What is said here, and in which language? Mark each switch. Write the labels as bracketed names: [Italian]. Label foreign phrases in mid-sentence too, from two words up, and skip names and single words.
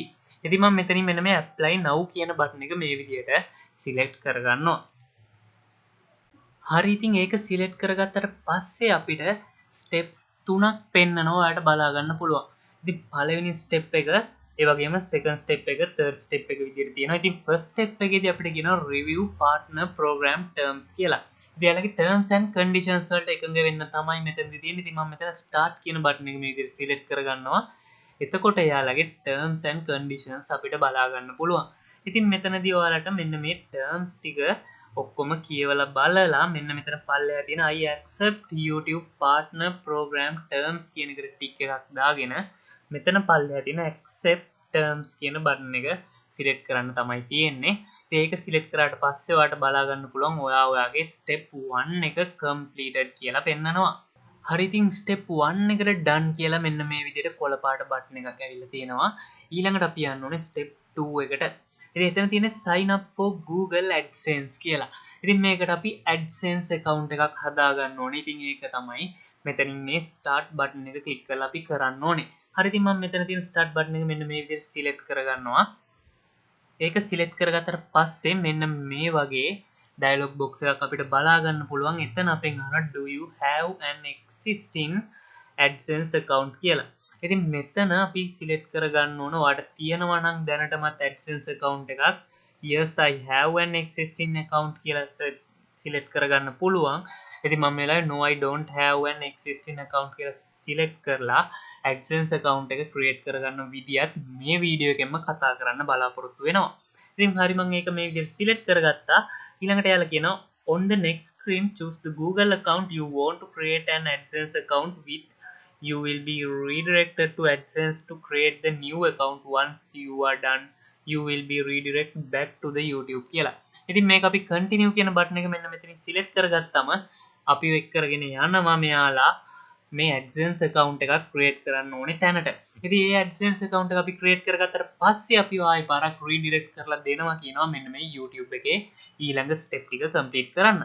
[Sinhala] ඉතින් මම මෙතනින් මෙන්න මේ [English] apply now [Sinhala] කියන බටන් එක මේ විදිහට select කරගන්නවා. හරි ඉතින් ඒක select කරගත්තට පස්සේ අපිට steps 3ක් පෙන්නනවා ඔයාලට බලා ගන්න පුළුවන්. ඉතින් පළවෙනි step එක ඒ වගේම second step එක third step එක විදිහට තියෙනවා. ඉතින් first step එකේදී අපිට කියනවා [English] review partner program terms [Sinhala] කියලා. ඉතින් යාලගේ [English] terms and conditions [Sinhala] වලට එකඟ වෙන්න තමයි මෙතනදී තියෙන්නේ. ඉතින් මම මෙතන start කියන බටන් එක මේ විදිහට select කරගන්නවා. එතකොට යාලගේ [English] terms and conditions [Sinhala] අපිට බලා ගන්න පුළුවන්. ඉතින් මෙතනදී ඔයාලට මෙන්න මේ terms ටික ඔක්කොම කියවලා බලලා මෙන්න මෙතන පල්ලෙහා තියෙන [English] I accept YouTube partner program terms [Sinhala] කියන එකට ටික් එකක් දාගෙන මෙතන පල්ලෙහා තියෙන [English] accept terms [Sinhala] කියන බටන් එක select කරන්න තමයි තියෙන්නේ. ඉතින් ඒක select කරාට පස්සේ ඔයාලට බලා ගන්න පුළුවන් ඔයාගේ step 1 එක completed කියලා පෙන්නනවා. හරි ඉතින් step 1 එකට done කියලා මෙන්න මේ විදිහට කොළ පාට බටන් එකක් ඇවිල්ලා තියෙනවා. ඊළඟට අපි යන්න ඕනේ step 2 එකට. ඉතින් එතන තියෙන [English] sign up for Google Adsense [Sinhala] කියලා. ඉතින් මේකට අපි [English] Adsense account [Sinhala] එකක් හදා ගන්න ඕනේ. ඉතින් ඒක තමයි මෙතනින් මේ [English] start button [Sinhala] එක click කරලා අපි කරන්න ඕනේ. හරි ඉතින් මම මෙතන තියෙන [English] start button [Sinhala] එක මෙන්න මේ විදිහට select කරගන්නවා. ඒක select කරගත්තට පස්සේ මෙන්න මේ වගේ [English] dialog box [Sinhala] එකක් අපිට බලා ගන්න පුළුවන්. එතන අපෙන් අහනවා [English] do you have an existing Adsense account [Sinhala] කියලා. ඉතින් මෙතන අපි select කරගන්න ඕන ඔයාලට තියෙනවා නම් දැනටමත් [English] Adsense account [Sinhala] එකක්. [English] yes I have an existing account [Sinhala] කියලා select කරගන්න පුළුවන්. ඉතින් මම වෙලාවේ [English] no I don't have an existing account [Sinhala] කියලා select කරලා [English] Adsense account [Sinhala] එක create කරගන්න විදියත් මේ වීඩියෝ එකෙන්ම කතා කරන්න බලාපොරොත්තු වෙනවා. ඉතින් හරි මම ඒක මේ විදිහට select කරගත්තා. ඊළඟට යාලා කියනවා [English] on the next screen choose the Google account you want to create an Adsense account with. You will be redirected to Adsense to create the new account. Once you are done you will be redirected back to the YouTube කියලා. [Sinhala] ඉතින් මේක අපි continue කියන බටන් එක මෙන්න මෙතනින් select කරගත්තම අපි එක් කරගෙන යනවා මෙයාලා මේ [English] AdSense account [Sinhala] එකක් create කරන්න ඕනේ තැනට. ඉතින් මේ [English] AdSense account [Sinhala] එක අපි create කරගත්තට පස්සේ අපි ආයෙ පාරක් redirect කරලා දෙනවා කියනවා මෙන්න මේ YouTube එකේ ඊළඟ step ටික complete කරන්න.